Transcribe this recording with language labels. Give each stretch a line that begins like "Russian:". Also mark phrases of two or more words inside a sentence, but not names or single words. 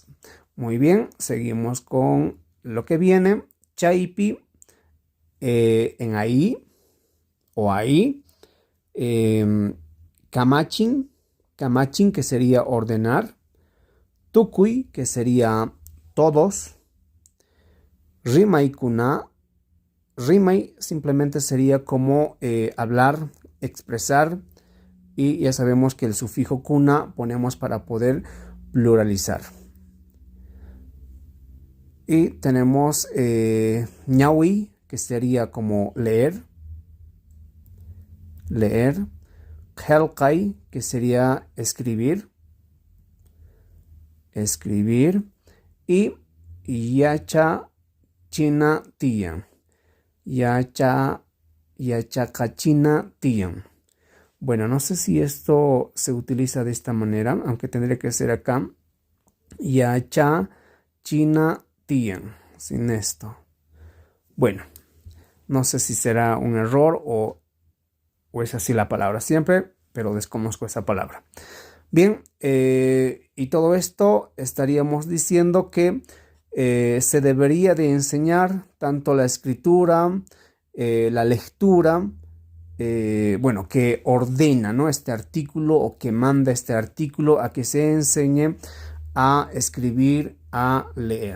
Spanish: Muy bien, seguimos con lo que viene. Chaypi, en ahí o ahí. Kamachin, que sería ordenar. Tukuy, que sería todos. Rimaykuna, rimay simplemente sería como hablar, expresar, y ya sabemos que el sufijo kuna ponemos para poder pluralizar. Y tenemos ñawi, que sería como leer. Qelqay, que sería escribir.
Quechua: Y yachachina tiyan. Yachaqachina tiyan.
Spanish: Bueno, no sé si esto se utiliza de esta manera, aunque tendría que ser acá.
Quechua: Yachachina tiyan,
Spanish: sin esto. Bueno, no sé si será un error o es así la palabra siempre, pero desconozco esa palabra. Bien, y todo esto estaríamos diciendo que se debería de enseñar tanto la escritura, la lectura, bueno, que ordena, ¿no?, este artículo, o que manda este artículo a que se enseñe a escribir, a leer.